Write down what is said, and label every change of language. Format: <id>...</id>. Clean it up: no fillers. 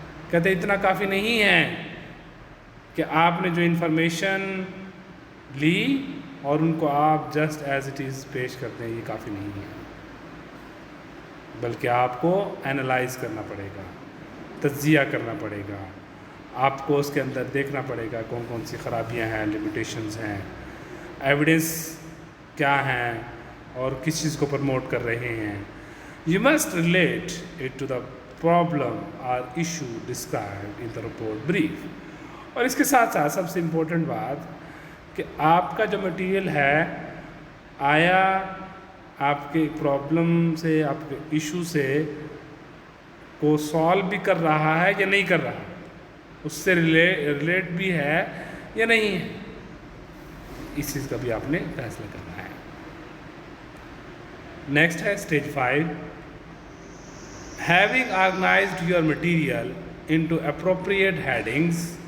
<ur>کہتے اتنا کافی نہیں ہے کہ آپ نے جو انفارمیشن لی اور ان کو آپ جسٹ ایز اٹ از پیش کرتے ہیں، یہ کافی نہیں ہے، بلکہ آپ کو اینالائز کرنا پڑے گا، تجزیہ کرنا پڑے گا. آپ کو اس کے اندر دیکھنا پڑے گا کون کون سی خرابیاں ہیں، لمیٹیشنز ہیں، ایویڈنس کیا ہیں اور کس چیز کو پروموٹ کر رہے ہیں.</ur> <en>You must relate it to the problem or issue described in the report brief.</en> <ur>اور اس کے ساتھ ساتھ سب سے امپورٹنٹ بات کہ آپ کا جو مٹیریل ہے آیا آپ کے پرابلم سے، آپ کے ایشو سے کو سالو بھی کر رہا ہے یا نہیں کر رہا، اس سے ریلیٹ بھی ہے یا نہیں ہے. اس چیز کا بھی آپ نے فیصلہ کرنا ہے. نیکسٹ ہے stage 5.</ur> <en>Having organized your material into appropriate headings.</en>